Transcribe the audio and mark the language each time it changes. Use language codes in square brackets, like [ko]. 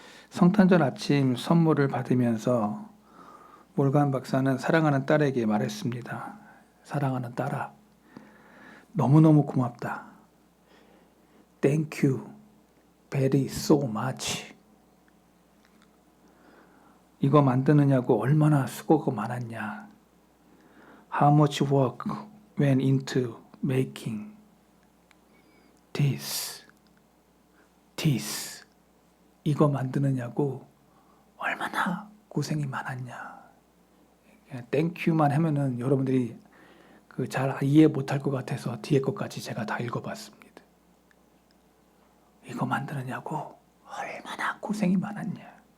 [ko] 성탄절 아침 선물을 받으면서 몰간 박사는 사랑하는 딸에게 말했습니다. 사랑하는 딸아, 너무너무 고맙다. [en] Thank you very so much. [ko] 이거 만드느냐고 얼마나 수고가 많았냐. [en] How much work went into making this. [ko] 이거 만드느냐고 얼마나 고생이 많았냐. 땡큐만 하면은 여러분들이 잘 이해 못할 것 같아서 뒤에 것까지 제가 다 읽어봤습니다. 이거 만드느냐고 얼마나 고생이 많았냐.